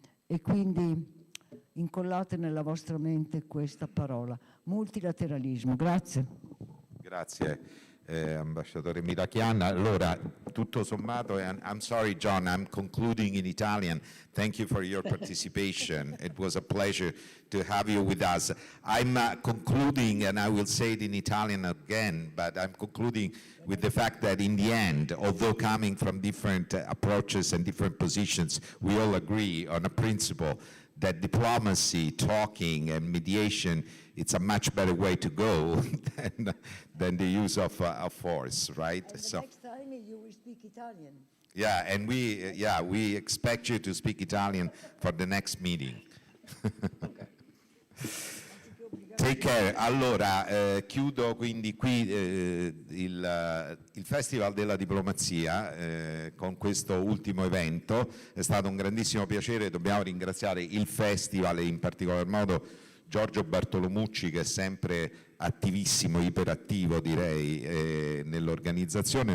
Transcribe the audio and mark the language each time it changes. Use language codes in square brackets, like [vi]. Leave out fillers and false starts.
[it] E quindi incollate nella vostra mente questa parola, multilateralismo. Grazie. Grazie. Ambasciatore Mirachian. Allora, tutto sommato, [en] and I'm sorry, John, I'm concluding in Italian. Thank you for your participation. It was a pleasure to have you with us. I'm concluding, and I will say it in Italian again, but I'm concluding with the fact that in the end, although coming from different approaches and different positions, we all agree on a principle that diplomacy, talking, and mediation, it's a much better way to go than the use of force, right? And the next time you will speak Italian. Yeah, and we expect you to speak Italian for the next meeting. Take care. [it] Allora, chiudo quindi qui il Festival della Diplomazia con questo ultimo evento. È stato un grandissimo piacere, dobbiamo ringraziare il Festival e in particolar modo Giorgio Bartolomucci, che è sempre attivissimo, iperattivo direi nell'organizzazione.